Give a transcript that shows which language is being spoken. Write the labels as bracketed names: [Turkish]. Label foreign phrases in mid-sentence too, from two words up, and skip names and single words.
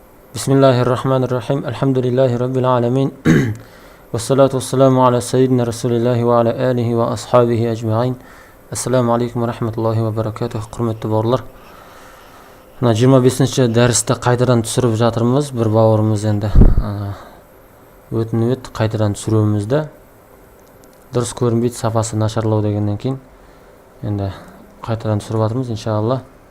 [Arabic] بسم الله الرحمن الرحيم. الحمد لله رب العالمين والصلاة والسلام على سيدنا رسول الله وعلى آله وأصحابه أجمعين. السلام عليكم ورحمة الله وبركاته. [Kazakh] Құрметті бауырлар. Мына 25-ші дәрісті қайтадан түсіріп жатырмыз. Бір бауырымыз енді өтініп қайтадан түсіруімізді. Дұрыс көрінбейді, сапасы нашарлау дегеннен кейін енді қайтадан түсіріп жатырмыз иншалла.